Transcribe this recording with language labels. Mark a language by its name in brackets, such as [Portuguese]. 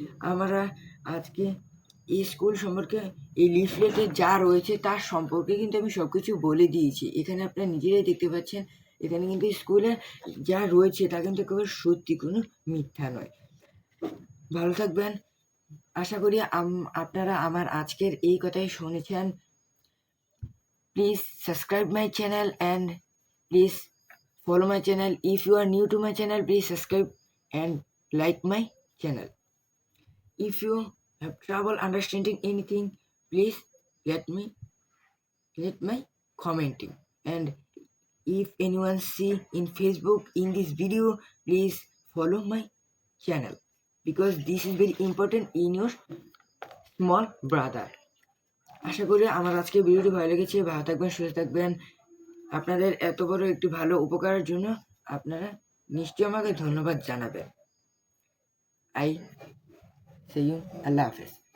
[Bangla] আমরা আজকে এই স্কুল সম্পর্কে এই লিফলেটে যা রয়েছে তার সম্পর্কে কিন্তু আমি সবকিছু বলে দিয়েছি। এখানে আপনারা নিজেরাই দেখতে পাচ্ছেন, এখানে কিন্তু স্কুলে যা রয়েছে তা কিন্তু একেবারে সত্যি, কোনো মিথ্যা নয়। ভালো থাকবেন। আশা করি আপনারা আমার আজকের এই কথাই শুনেছেন। [English] Please subscribe my channel and please follow my channel. If you are new to my channel, please subscribe and like my channel. If you have trouble understanding anything, please let my commenting. And if anyone see in Facebook in this video, please follow my channel, because this is very important in your small brother. [Bangla] আশা করি আমার আজকের ভিডিওটি ভালো লেগেছে। ভালো থাকবেন, সুস্থ থাকবেন। আপনাদের এত বড় একটি ভালো উপকারের জন্য আপনারা নিশ্চয়ই আমাকে ধন্যবাদ জানাবেন। আই সে ইউ, আল্লাহ হাফেজ।